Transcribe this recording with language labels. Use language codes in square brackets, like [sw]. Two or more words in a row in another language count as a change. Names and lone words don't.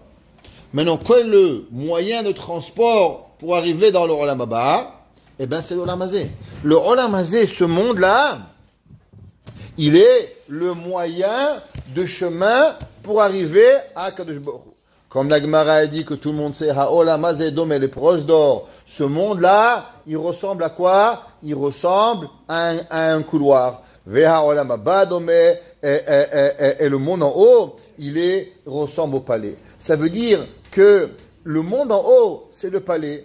[fr] Maintenant, quel est le moyen de transport pour arriver dans le [he] עולם הבא? [fr] Eh bien, c'est l' [he] עולם הזה. [fr] Le [he] עולם הזה, [fr] ce monde-là, il est le moyen de chemin pour arriver à [he] קדוש ברוך הוא. [fr] Comme la Gemara a dit que tout le monde sait, [he] העולם הזה דומה לפרוזדור. [fr] Ce monde-là, il ressemble à quoi? Il ressemble à un couloir. [he] והעולם הבא דומה, [fr] et le monde en haut, ressemble au palais. Ça veut dire que le monde en haut, c'est le palais.